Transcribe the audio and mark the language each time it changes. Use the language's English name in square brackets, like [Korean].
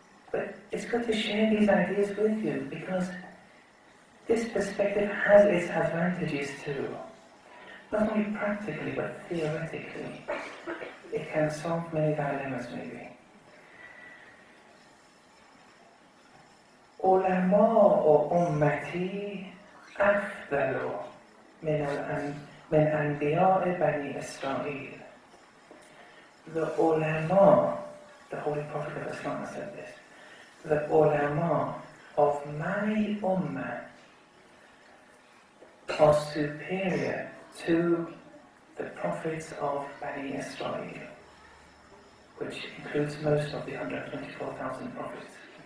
[English] But it's good to share these ideas with you, because this perspective has its advantages too. Not only practically, but theoretically. It can solve many dilemmas maybe. [Arabic] علماء أمتي أفضل من أنبياء بني إسرائيل. [English] The ulama, the Holy Prophet of Islam said this, the ulama of my ummah are superior to the prophets of Bani Israel, which includes most of the 124,000 prophets.